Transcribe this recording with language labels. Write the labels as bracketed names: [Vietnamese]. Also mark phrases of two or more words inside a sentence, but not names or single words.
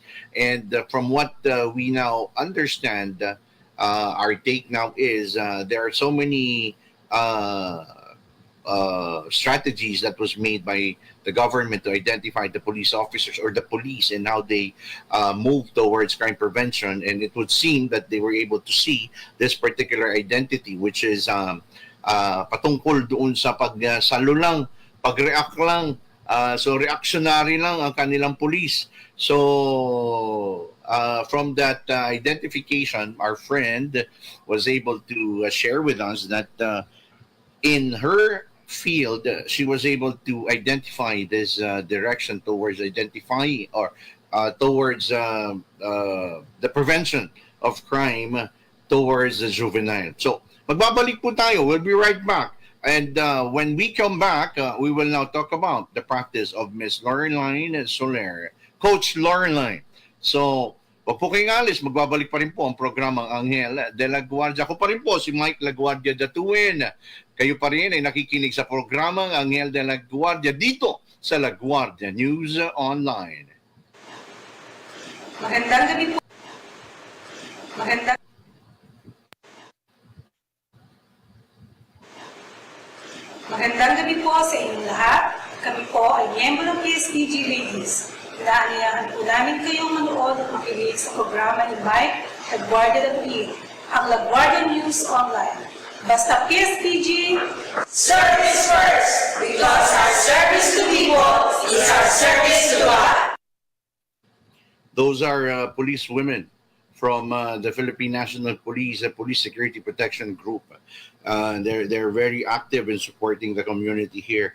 [English] And from what we now understand, our take now is there are so many strategies that was made by the government to identify the police officers or the police and how they move towards crime prevention. And it would seem that they were able to see this particular identity, which is [Filipino] patungkol doon sa pagsalo lang, pag-react lang, so reactionary lang ang kanilang police. [English] So from that identification, our friend was able to share with us that in her field, she was able to identify this direction towards identifying or towards the prevention of crime towards the juvenile. So, [Filipino] magbabalik po tayo. [English] We'll be right back. And when we come back, we will now talk about the practice of Miss Laureline Soler, Coach Laureline. [Filipino] So, wag po kayong alis, magbabalik pa rin po ang programang Anghel de la Guardia. Ako pa rin po si Mike La Guardia Datuin. Kayo pa rin ay nakikinig sa programang Anghel de la Guardia dito sa La Guardia News Online. Magandang gabi po. Magandang gabi po sa inyong lahat. Kami po ay miyembro ng PSPG Ladies. Inaanyayahan po namin kayong manood at makinig sa programa ni Mike La Guardia Datuin, ang La Guardia News Online. Basta PSPG, [English] service first, because our service to people is our service to God. Those are police women from the Philippine National Police, the Police Security Protection Group. They're very active in supporting the community here.